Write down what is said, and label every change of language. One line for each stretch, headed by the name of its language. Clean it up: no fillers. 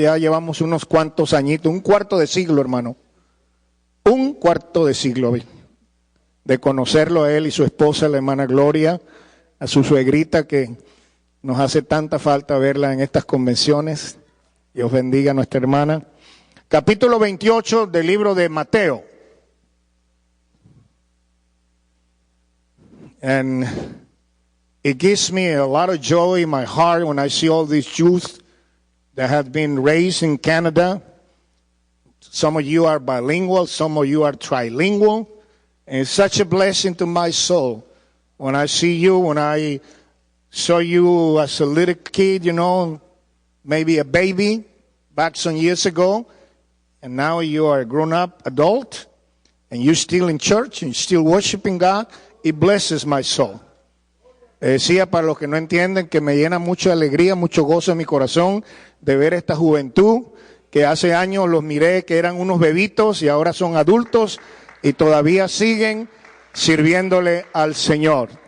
Spanish: Ya llevamos unos cuantos añitos, un cuarto de siglo, hermano. Un cuarto de siglo de conocerlo a él y su esposa, la hermana Gloria, a su suegrita, que nos hace tanta falta verla en estas convenciones. Dios bendiga a nuestra hermana. Capítulo 28 del libro de Mateo.
English: And it gives me a lot of joy in my heart when I see all these youth that have been raised in Canada. Some of you are bilingual, some of you are trilingual. And it's such a blessing to my soul when I see you, when I saw you as a little kid, you know, maybe a baby back some years ago. And now you are a grown-up adult and you're still in church and you're still worshiping God. It blesses my soul.
Spanish: Decía, para los que no entienden, que me llena mucha alegría, mucho gozo en mi corazón de ver esta juventud que hace años los miré que eran unos bebitos y ahora son adultos y todavía siguen sirviéndole al Señor.